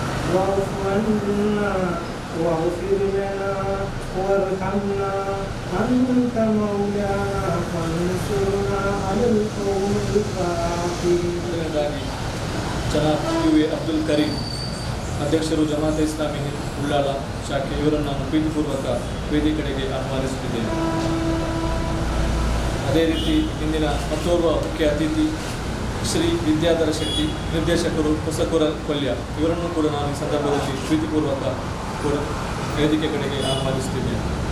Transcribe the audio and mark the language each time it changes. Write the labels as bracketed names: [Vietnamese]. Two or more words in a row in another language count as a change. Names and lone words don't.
[Arabic] واعف عنا واغفر لنا وارحمنا أنت مولانا فانصرنا على القوم الكافرين. [Kannada] ಜನಾಬ್ ಯು.ಎ. ಅಬ್ದುಲ್ ಕರೀಂ ಅಧ್ಯಕ್ಷರು ಜಮಾತೆ ಇಸ್ಲಾಮಿ ಉಳ್ಳಾಳ ಶಾಖೆ, ಇವರನ್ನು ನಾನು ಪ್ರೀತಿಪೂರ್ವಕ ವೇದಿಕೆಗೆ ಆಹ್ವಾನಿಸುತ್ತಿದ್ದೇನೆ. ಅದೇ ರೀತಿ ಇಂದಿನ ಮತ್ತೋರ್ವ ಮುಖ್ಯ ಅತಿಥಿ ಶ್ರೀ ವಿದ್ಯಾಧರ ಶೆಟ್ಟಿ, ನಿರ್ದೇಶಕರು ಹೊಸಕೂರ ಕೊಲ್ಯ, ಇವರನ್ನು ಕೂಡ ನಾನು ಈ ಸಂದರ್ಭದಲ್ಲಿ ಪ್ರೀತಿಪೂರ್ವಕ ಕೂಡ ವೇದಿಕೆ ಕಡೆಗೆ ಆಹ್ವಾನಿಸುತ್ತಿದ್ದೇನೆ.